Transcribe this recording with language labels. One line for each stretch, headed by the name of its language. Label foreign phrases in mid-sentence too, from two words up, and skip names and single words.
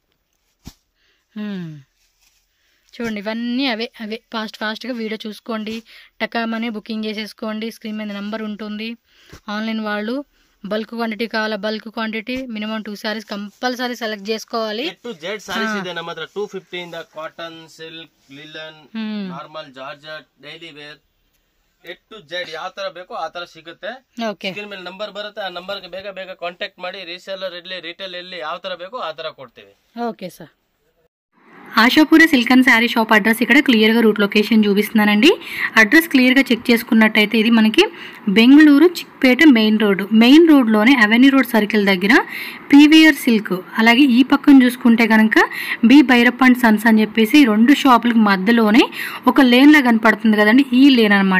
Telugu: చూడండి, ఇవన్నీ అవే ఫాస్ట్గా వీడియో చూసుకోండి, టకామని బుకింగ్ చేసేసుకోండి. స్క్రీన్ మీద నెంబర్ ఉంటుంది. ఆన్లైన్ వాళ్ళు
English: bulk quantity
Telugu: కావాలా,
English: bulk quantity minimum 2 sarees compulsory select
Telugu: చేసుకోవాలి.
Kannada: సారీస్ ಇದೆ ನಮ್ಮ ಹತ್ರ 250 ಇಂದ ಕಾಟನ್, ಸಿಲ್ಕ್, ಲಿಲನ್, ನಾರ್ಮಲ್ ಜಾರ್ಜೆಟ್,
English: daily wear A to Z
Kannada: ಯಾವ ತರ ಬೇಕೋ ಆ ತರ ಸಿಗುತ್ತೆ. ಸ್ಕ್ರೀನ್ ಮೇಲೆ ನಂಬರ್ ಬರುತ್ತೆ, ಆ ನಂಬರ್ಗೆ ಬೇಗ ಕಾಂಟ್ಯಾಕ್ಟ್ ಮಾಡಿ. ರೀಸೇಲರ್ ಇರ್ಲಿ, ರಿಟೇಲ್ ಇರ್ಲಿ, ಯಾವ ತರ ಬೇಕೋ ಆ ತರ ಕೊಡ್ತೀವಿ.
English: okay sir.
Telugu: ఆశాపూర సిల్క్ అండ్ శారీ షాప్ అడ్రస్ ఇక్కడ క్లియర్గా
English: route location
Telugu: చూపిస్తున్నానండి. అడ్రస్ క్లియర్గా చెక్ చేసుకున్నట్టయితే ఇది మనకి బెంగళూరు చిక్పేట మెయిన్ రోడ్లోనే అవెన్యూ రోడ్ సర్కిల్ దగ్గర పీవీఆర్ సిల్క్, అలాగే ఈ పక్కన చూసుకుంటే కనుక బి భైరప్ప అండ్ సన్స్ అని చెప్పేసి 2 షాపులకి మధ్యలోనే ఒక లేన్లా కనపడుతుంది కదండి, ఈ లేన్ అనమాట.